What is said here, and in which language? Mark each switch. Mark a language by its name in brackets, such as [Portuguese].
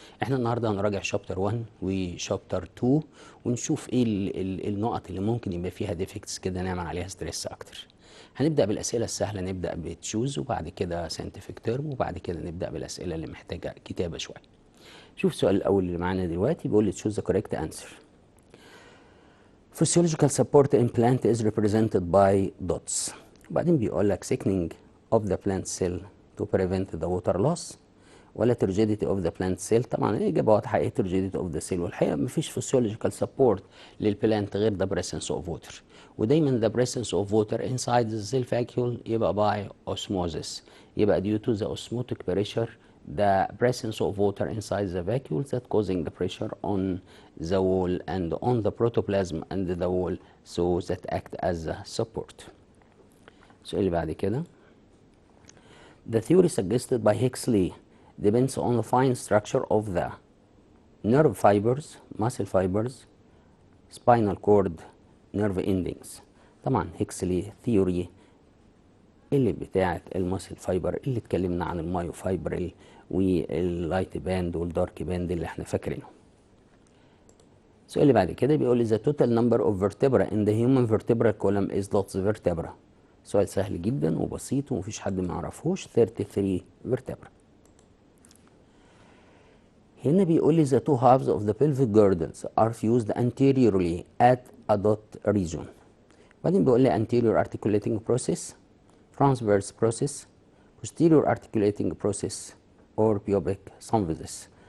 [Arabic] احنا النهارده هنراجع شابتر 1 وشابتر 2 ونشوف ايه النقط اللي ممكن يبقى فيها ديفكتس كده نعمل عليها ستريس اكتر. هنبدأ بالأسئلة السهلة، نبدأ بتشوز وبعد كده ساينتفك تيرم وبعد كده نبدأ بالأسئلة اللي محتاجة كتابة شوية. شوف السؤال الأول اللي معانا دلوقتي بيقول لي [English] choose the correct answer. Physiological support implant is represented by dots. [Arabic] وبعدين بيقول لك [English] thickening of the plant cell to prevent the water loss [Arabic] ولا [English] turgidity of the plant cell. [Arabic] طبعا الإجابة واضحة، إيه [English] turgidity of the cell؟ [Arabic] والحقيقة مفيش [English] physiological support [Arabic] للبلانت غير [English] the presence of water، [Arabic] ودايما [English] the presence of water inside the cell vacuole [Arabic] يبقى [English] by osmosis، يبقى due to the osmotic pressure, the presence of water inside the vacuole that causing the pressure on the wall and on the protoplasm and the wall, so that act as a support. [Arabic] السؤال اللي بعد كده [English] the theory suggested by Huxley depends on the fine structure of the nerve fibers, muscle fibers, spinal cord, nerve endings. [Arabic] طبعا هيكسلي ثيوري اللي بتاعت الماسل فايبر اللي اتكلمنا عن المايو فايبرل واللايت باند والدارك باند اللي احنا فاكرينه. السؤال اللي بعد كده بيقول لي [English] the total number of vertebrae in the human vertebral column is lots vertebra. [Arabic] سؤال سهل جدا وبسيط ومفيش حد ما يعرفوش، 33 vertebra. هنا بيقول لي [English] the two halves of the pelvic girdles are fused anteriorly at a dot region. [Arabic] بعدين بيقول لي [English] anterior articulating process, transverse process, posterior articulating process or pubic symphysis.